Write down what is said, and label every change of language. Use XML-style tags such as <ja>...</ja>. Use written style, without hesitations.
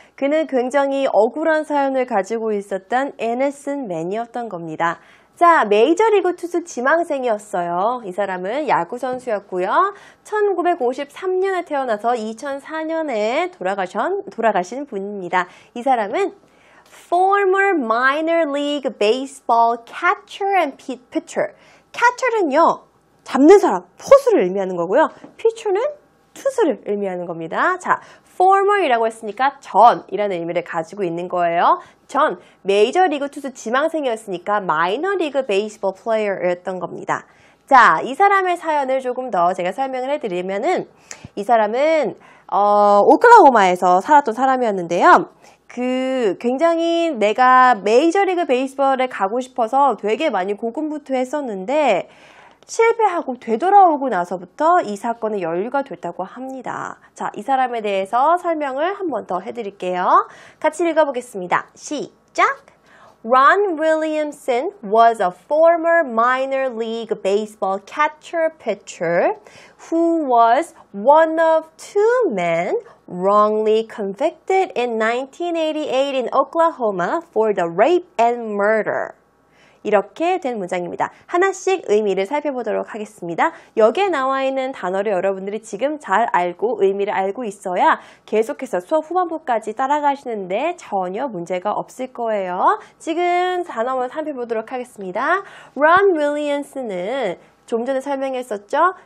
<ko>그는 굉장히 억울한 사연을 가지고 있었던 innocent man이었던 겁니다. 자, 메이저리그 투수 지망생이었어요. 이 사람은 야구 선수였고요. 1953년에 태어나서 2004년에 돌아가신 분입니다. 이 사람은</ko> <en>former minor league baseball catcher and pitcher.</en> <ko>catcher는요, 잡는 사람, 포수를 의미하는 거고요. pitcher는 투수를 의미하는 겁니다. 자, former이라고 했으니까 전이라는 의미를 가지고 있는 거예요. 전, 메이저리그 투수 지망생이었으니까 마이너리그 베이스볼 플레이어였던 겁니다. 자, 이 사람의 사연을 조금 더 제가 설명을 해드리면은 이 사람은 오클라호마에서 살았던 사람이었는데요. 굉장히 내가 메이저리그 베이스볼에 가고 싶어서 되게 많이 고군분투했었는데 실패하고 되돌아오고 나서부터 이 사건은 연루가 됐다고 합니다. 자, 이 사람에 대해서 설명을 한 번 더 해드릴게요. 같이 읽어보겠습니다. 시작!</ko> <en>Ron Williamson was a former minor league baseball catcher-pitcher who was one of 2 men wrongly convicted in 1988 in Oklahoma for the rape and murder.</en> <ko>이렇게 된 문장입니다. 하나씩 의미를 살펴보도록 하겠습니다. 여기에 나와 있는 단어를 여러분들이 지금 잘 알고 의미를 알고 있어야 계속해서 수업 후반부까지 따라가시는데 전혀 문제가 없을 거예요. 지금 단어만 살펴보도록 하겠습니다. 론 윌리엄슨은 좀 전에 설명했었죠?</ko>